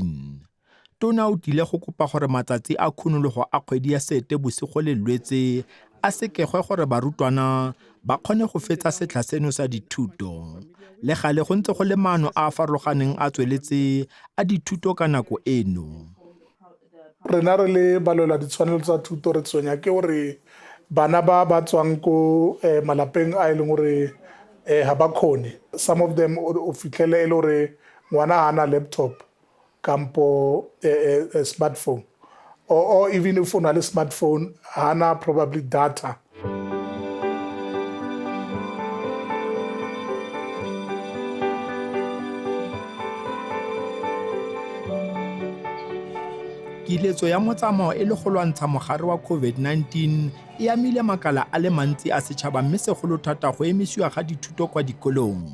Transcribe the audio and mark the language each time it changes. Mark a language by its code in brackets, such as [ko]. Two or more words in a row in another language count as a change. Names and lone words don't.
[tn] Tona o tlile go kopa gore matsatsi a khunologo a kgwedi ya Seetebosigo le Lwetse a sekegwe gore barutwana ba kgone go fetsa setlha seno sa dithuto. Le gale go ntse go le maano a farologaneng a tsweletse a dithuto ka nako eno. Rena re le balola ditshwanelo tsa thuto re tswenya ke gore bana ba tswang ko malapeng a leng gore ha ba khone. [en] Some of them [tn] o fitlhele e le gore ngwana ha ana laptop kampo a smartphone [en] or even if on a smartphone [tn] hana probably data. Kiletso ya motsamao e le go lwantsha mogare wa COVID-19 e amile makala a le mantsi a setšhaba mme segolo thata go emisiwa ga dithuto kwa dikolong.